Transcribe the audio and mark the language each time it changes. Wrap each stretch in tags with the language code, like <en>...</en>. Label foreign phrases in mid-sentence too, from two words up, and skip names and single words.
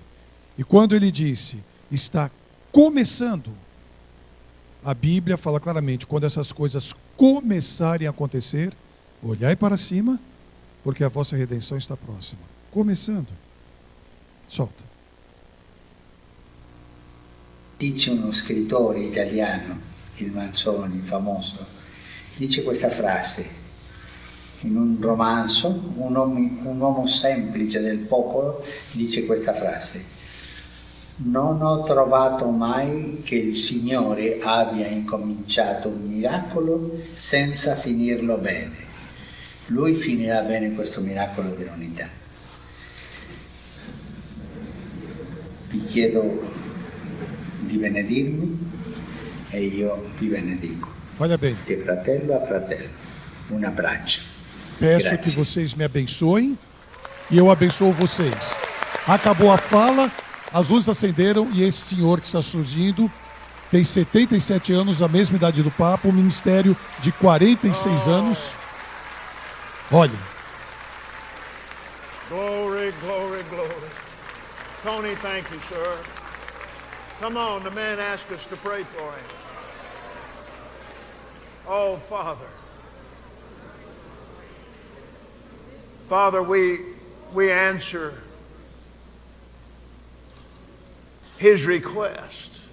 <pt>E quando ele disse, está começando, a Bíblia fala claramente, quando essas coisas começarem a acontecer, olhai para cima, porque a vossa redenção está próxima. Começando. Solta.</pt> <it>Dice uno scrittore italiano, il Manzoni, famoso, dice questa frase in un romanzo, un uomo semplice del popolo dice questa frase: non ho trovato mai che il Signore abbia incominciato un miracolo senza finirlo bene. Lui finirà bene questo miracolo dell'unità. Vi chiedo di benedirmi e io vi benedico.</it> <pt>Olha bem.</pt> <it>De fratello a fratello. Un abbraccio.</it> <pt>Peço</pt> <it>Grazie.</it> <pt>que vocês me abençoem e eu abençoo vocês. Acabou a fala, as luzes acenderam e esse senhor que está surgindo tem 77 anos, a mesma idade do Papa, um ministério de 46 anos. Olha.</pt> <en>Glory, glory, glory. Tony, thank you, sir. Come on, the man asked us to pray for him. Oh, Father. Father, we answer his request.</en>